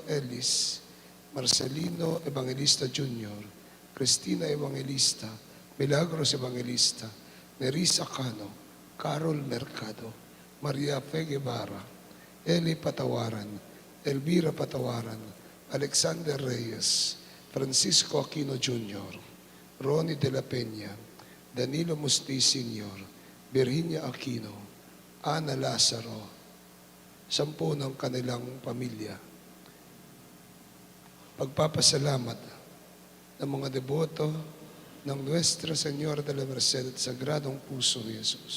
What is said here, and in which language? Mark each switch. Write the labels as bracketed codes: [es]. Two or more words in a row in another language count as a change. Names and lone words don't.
[tl] Ellis, Marcelino Evangelista Jr., Cristina Evangelista, Milagros Evangelista, Nerissa Cano, Carol Mercado, Maria Fe Guevara, Eli Patawaran, Elvira Patawaran, Alexander Reyes, Francisco Aquino Jr., Ronnie de la Peña, Danilo Musti Sr., Virginia Aquino, Ana Lazaro, 10 ng kanilang pamilya. Pagpapasalamat ng mga deboto ng Nuestra Señora de la Merced at Sagradong Puso ni Jesus.